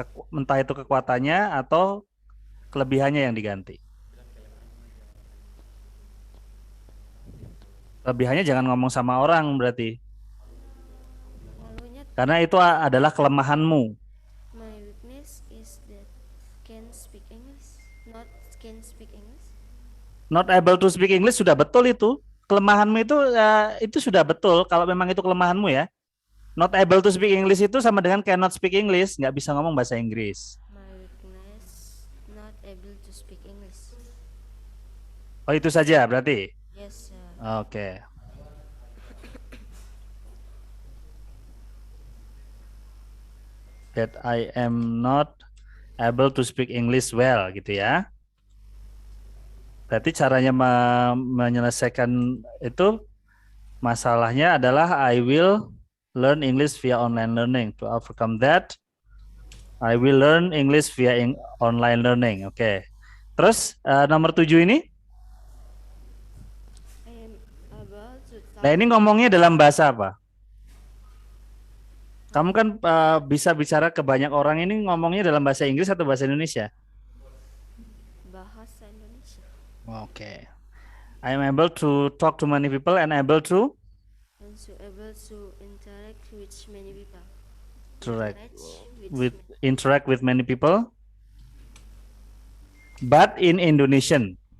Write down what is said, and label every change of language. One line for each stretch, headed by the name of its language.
Indonesian: Entah itu kekuatannya atau kelebihannya yang diganti. Kelebihannya jangan ngomong sama orang berarti. malunya. Karena itu adalah kelemahanmu.
English: My weakness is that can speak English. Not can speak English. Not able to speak English
Indonesian: sudah betul itu. Kelemahanmu itu sudah betul kalau memang itu kelemahanmu ya.
English: Not able to speak English
Indonesian: itu sama dengan
English: cannot speak English,
Indonesian: nggak bisa ngomong bahasa Inggris.
English: My weakness not able to speak English.
Indonesian: Oh itu saja berarti.
English: Yes, sir. Oke. That I am not able to speak English well
Indonesian: gitu ya. Berarti caranya menyelesaikan itu masalahnya adalah
English: I will learn English via online learning. To overcome that, I will learn English via online learning.
Indonesian: Oke. Terus nomor 7 ini?
English: I am able to Nah talk
Indonesian: ini ngomongnya dalam bahasa apa? Kamu kan bisa bicara ke banyak orang ini ngomongnya dalam bahasa Inggris atau bahasa Indonesia? bahasa Indonesia. Oke.
English: I am able to talk to many people and able to And so able to interact with many people. interact Interact with with interact with many people, but in Indonesian.